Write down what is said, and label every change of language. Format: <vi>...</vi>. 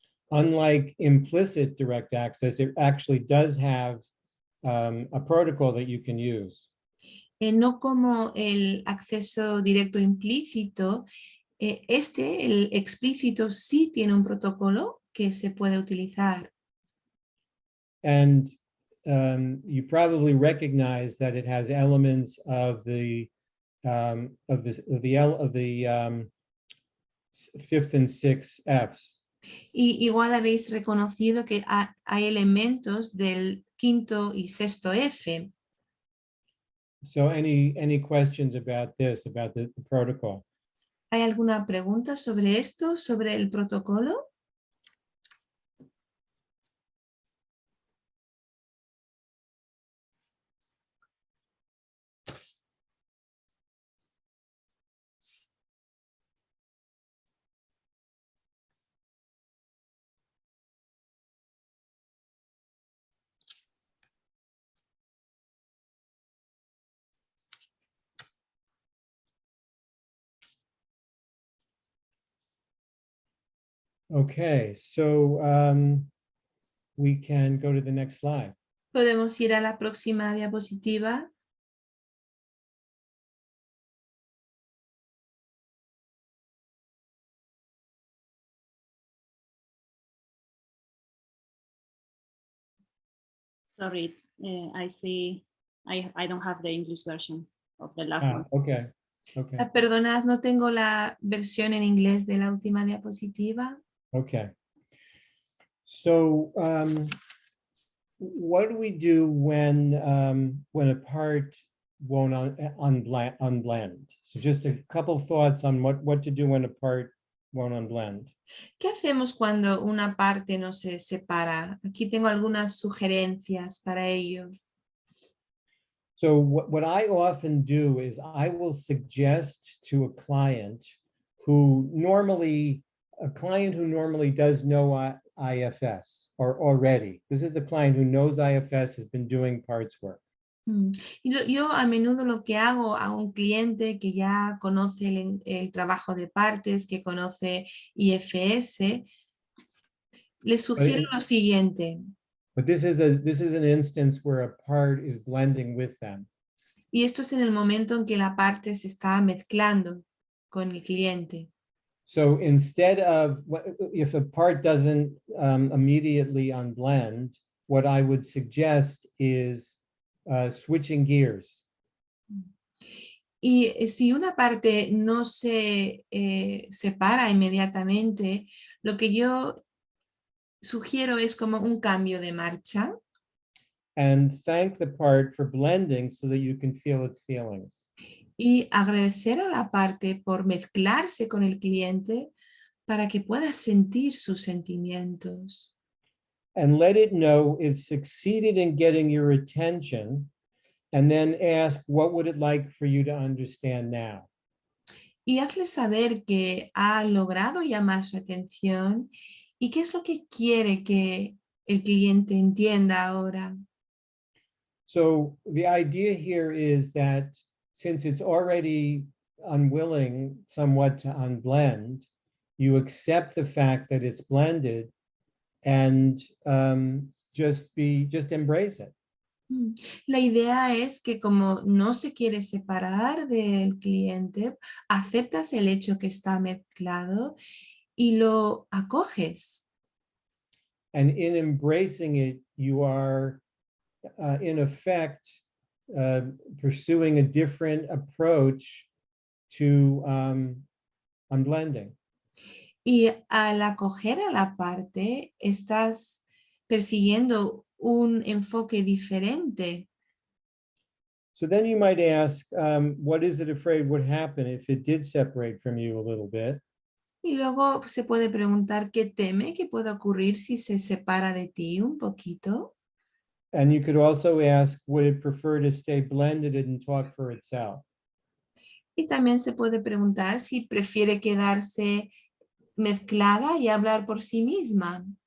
<en>Unlike implicit direct access, it actually does have a protocol that you can use.</en> <es>No como el acceso directo implícito, el explícito sí tiene un protocolo que se puede utilizar.</es> <en>And you probably recognize that it has elements of the fifth and sixth Fs.</en> <es>Y igual habéis reconocido que hay elementos del quinto y sexto F.</es> <en>So any questions about this, about the protocol?</en> <es>¿Hay alguna pregunta sobre esto, sobre el protocolo?</es> <en>Okay, so we can go to the next slide.</en> <es>Podemos ir a la próxima diapositiva.</es> <en>Sorry, I see. I don't have the English version of the last one. Okay, okay,</en> <es>Perdonad, no tengo la versión en inglés de la última diapositiva.</es> <en>okay. So what do we do when a part won't unblend? So just a couple thoughts on what to do when a part won't unblend.</en> <es>¿Qué hacemos cuando una parte no se separa? Aquí tengo algunas sugerencias para ello.</es> <en>So what I often do is I will suggest to a client who normally does know IFS or already. This is a client who knows IFS, has been doing parts work.</en> <es>Yo a menudo lo que hago a un cliente que ya conoce el trabajo de partes, que conoce IFS, le sugiero lo siguiente.</es> <en>But this is an instance where a part is blending with them.</en> <es>Y esto es en el momento en que la parte se está mezclando con el cliente.</es> <en>So instead of, if a part doesn't immediately unblend, what I would suggest is switching gears.</en> <es>Y si una parte no se separa inmediatamente, lo que yo sugiero es como un cambio de marcha.</es> <en>And thank the part for blending so that you can feel its feelings.</en> <es>Y agradecer a la parte por mezclarse con el cliente para que pueda sentir sus sentimientos.</es> <en>And let it know it succeeded in getting your attention, and then ask, what would it like for you to understand now?</en> <es>Y hazle saber que ha logrado llamar su atención y qué es lo que quiere que el cliente entienda ahora.</es> <en>So the idea here is that since it's already unwilling somewhat to unblend, you accept the fact that it's blended and just embrace it.</en> <es>La idea es que como no se quiere separar del cliente, aceptas el hecho que está mezclado y lo acoges.</es> <en>And in embracing it, you are in effect pursuing a different approach to unblending.</en> <es>Y al acoger a la parte, estás persiguiendo un enfoque diferente.</es> <en>So then you might ask, what is it afraid would happen if it did separate from you a little bit?</en> <es>Y luego se puede preguntar qué teme que pueda ocurrir si se separa de ti un poquito.</es> <en>And you could also ask, would it prefer to stay blended and talk for itself?</en> <es>Y también se puede preguntar si prefiere quedarse mezclada y hablar por sí misma.</es>